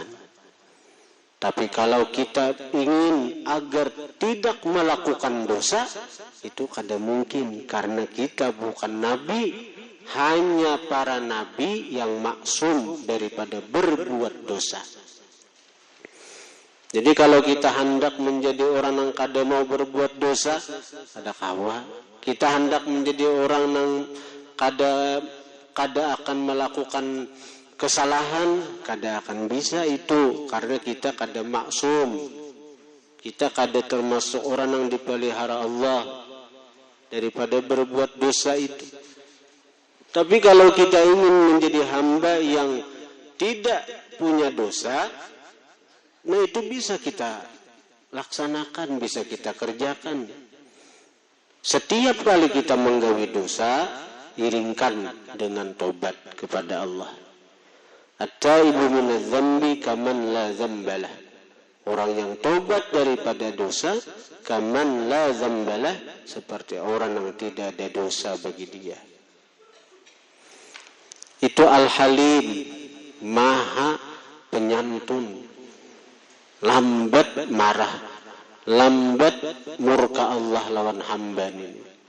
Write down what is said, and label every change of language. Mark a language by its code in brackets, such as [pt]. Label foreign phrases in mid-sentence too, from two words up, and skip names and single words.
[id] Tapi kalau kita ingin agar tidak melakukan dosa, itu kada mungkin, karena kita bukan nabi, hanya para nabi yang maksum daripada berbuat dosa. Jadi kalau kita hendak menjadi orang yang kada mau berbuat dosa, [bjn] kada kawa. [id] Kita hendak menjadi orang yang kada akan melakukan kesalahan, kada akan bisa itu karena kita kada maksum. Kita kada termasuk orang yang dipelihara Allah daripada berbuat dosa itu. Tapi kalau kita ingin menjadi hamba yang tidak punya dosa, nah itu bisa kita laksanakan, bisa kita kerjakan. Setiap kali kita menggawi dosa, iringkan dengan tobat kepada Allah. [ar] التائب من الذنب كمن لا ذنب له. [id] Orang yang tobat daripada dosa, [ar] كمن لا ذنب له, [id] seperti orang yang tidak ada dosa bagi dia. Itu Al-Halim, Maha Penyantun, lambat marah, lambat murka Allah lawan hamba ini.